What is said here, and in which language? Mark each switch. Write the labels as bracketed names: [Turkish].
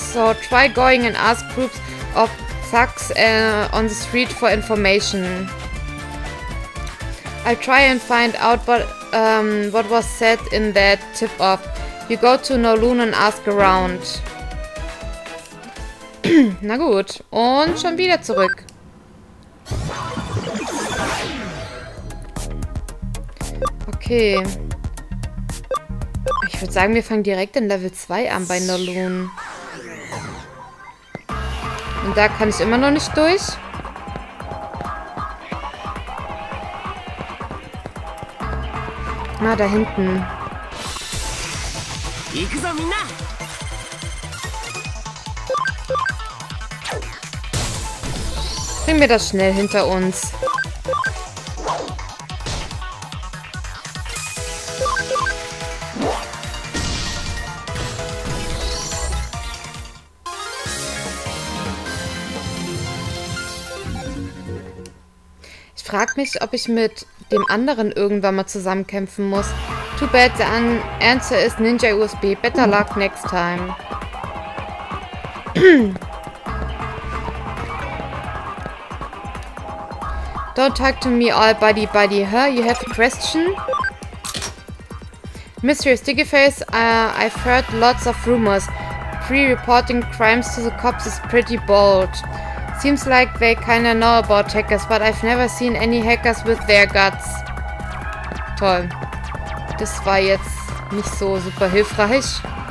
[English] So try going and ask groups of thugs on the street for information. I'll try and find out what was said in that tip-off. You go to Kowloon and ask around. [German] Na gut. Und schon wieder zurück. Okay. Ich würde sagen, wir fangen direkt in Level 2 an bei Kowloon. Und da kann ich immer noch nicht durch. Ah, da hinten. Bringen wir das schnell hinter uns. Ich frage mich, ob ich mit dem anderen irgendwann mal zusammenkämpfen muss. [English] Too bad the answer is Ninja USB. Better luck next time. Don't talk to me all buddy. Huh? You have a question? Mysterious Digiface, I've heard lots of rumors. Pre-reporting crimes to the cops is pretty bold. Seems like they kinda know about hackers, but I've never seen any hackers with their guts. [German] Toll. Das war jetzt nicht so super hilfreich.